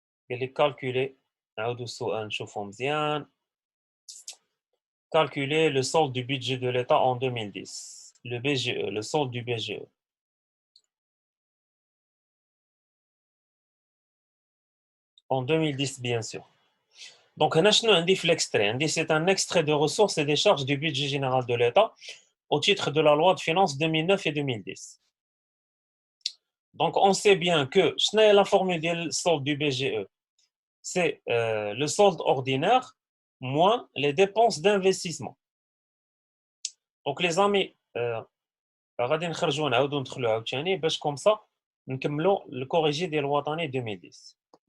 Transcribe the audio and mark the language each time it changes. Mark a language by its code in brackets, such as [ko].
[ar] قال لي calculer. نعاودو السؤال نشوفو مزيان. [fr] Calculer le solde du budget de l'État en 2010. Le BGE, le solde du BGE. En 2010, bien sûr. Donc, l'extrait. C'est un extrait de ressources et des charges du budget général de l'État au titre de la loi de finances 2009 et 2010. Donc, on sait bien que la formule du solde du BGE, c'est le solde ordinaire moins les dépenses d'investissement. Donc, les amis, [ar] غادي نخرجوا نعاودوا ندخلوا عاوتاني باش [fr] comme ça [ar] نكملوا [fr] le corrigé [ar] ديال الوطني 2010.